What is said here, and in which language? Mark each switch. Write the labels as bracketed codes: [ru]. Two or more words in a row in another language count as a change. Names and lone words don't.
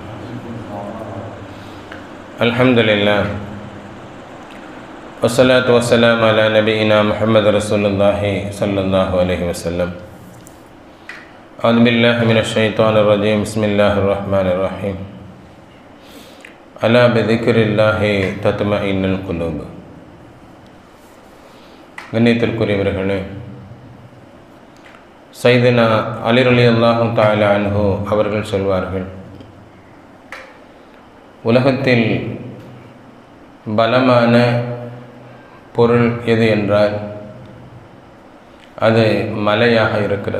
[ar] الحمد لله والصلاة والسلام على نبينا محمد رسول الله صلى الله عليه وسلم. أعوذ بالله من الشيطان الرجيم بسم الله الرحمن الرحيم. ألا بذكر الله تطمئن القلوب. [ta] கண்ணியத்திற்குரியவர்களே, சையதுனா அலி [ar] رضي الله تعالى عنه [ta] அவர்கள் சொல்வார்கள், உலகத்தில் பலமான பொருள் எது என்றால் அது மலையாக இருக்கிறது.